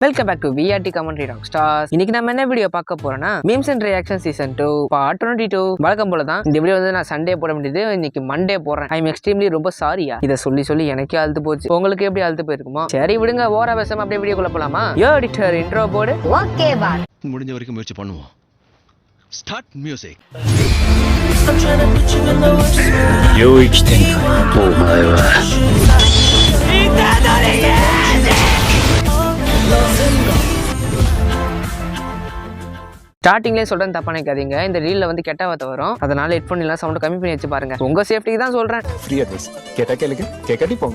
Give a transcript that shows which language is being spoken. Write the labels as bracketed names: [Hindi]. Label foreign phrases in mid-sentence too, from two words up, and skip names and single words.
[English] Welcome back to VRT Commentary Rock Stars. [Tamil] இன்னைக்கு நம்ம என்ன வீடியோ பார்க்க போறோம்னா [English] Memes and Reaction Season 2 Part 22. [Tamil] வழக்கம் போல தான் இந்த வீடியோ வந்து நான் சண்டே போட வேண்டியது இன்னைக்கு மண்டே போடுறேன். [English] I am extremely [Tamil] ரொம்ப சாரியா. இதை சொல்லி சொல்லி எனக்கே அழுத்து போச்சு. உங்களுக்கு எப்படி அழுத்து போயிருக்குமா? சரி விடுங்க, ஓர பேசாம அப்படியே வீடியோக்குள்ள போலாமா? [English] Yo editor intro [Tamil] போடு. ஓகே பா. முடிஞ்ச வரைக்கும் முயற்சி பண்ணுவோம். [English] Start music. [Japanese] 領域展開お前は [Tamil] ஸ்டார்டிங்லேயே சொல்றேன், தப்பா நினைக்காதீங்க. இந்த ரீல்ல வந்து கெட்ட வார்த்தை வரும், அதனால ஹெட்ஃபோன் எல்லாம் சவுண்ட் கம்மி பண்ணி வச்சு பாருங்க. உங்க சேஃப்டிக்கு தான் சொல்றேன். [English] Free advice [Tamil] கேட்டா கேளுங்க, கேட்காட்டி போங்க.